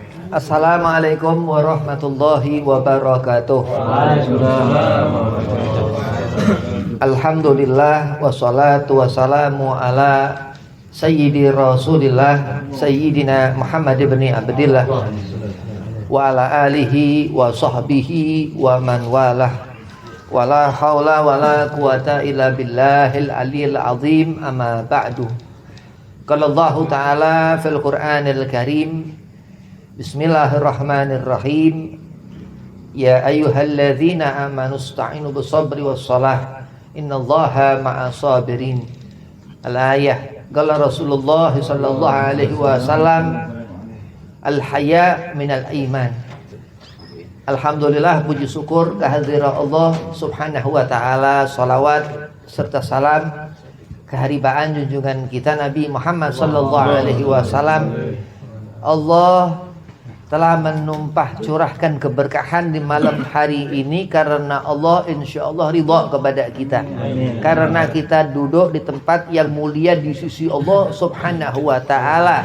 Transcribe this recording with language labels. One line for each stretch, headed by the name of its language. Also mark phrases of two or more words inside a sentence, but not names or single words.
Arabic: السلام عليكم ورحمة الله وبركاته. الحمد لله والصلاة والسلام على سيدي رسول الله سيدنا محمد بن عبد الله وعلى آله وصحبه ومن والاه. ولا حول ولا قوة إلا بالله العلي العظيم أما بعد. قال الله تعالى في القرآن الكريم بسم الله الرحمن الرحيم. يا أيها الذين آمنوا استعينوا بالصبر والصلاة إن الله مع الصابرين. Al-ayah. قال رسول الله صلى الله عليه وسلم الحياء من الإيمان.
Indonesian: Alhamdulillah, puji syukur kehadirat Allah
Arabic: سبحانه وتعالى,
Indonesian: salawat serta salam keharibaan junjungan kita Nabi Muhammad
Arabic: صلى الله عليه وسلم.
Indonesian: Allah telah menumpah curahkan keberkahan di malam hari ini karena Allah insyaallah ridha kepada kita. Karena kita duduk di tempat yang mulia di sisi Allah
Arabic: سبحانه وتعالى.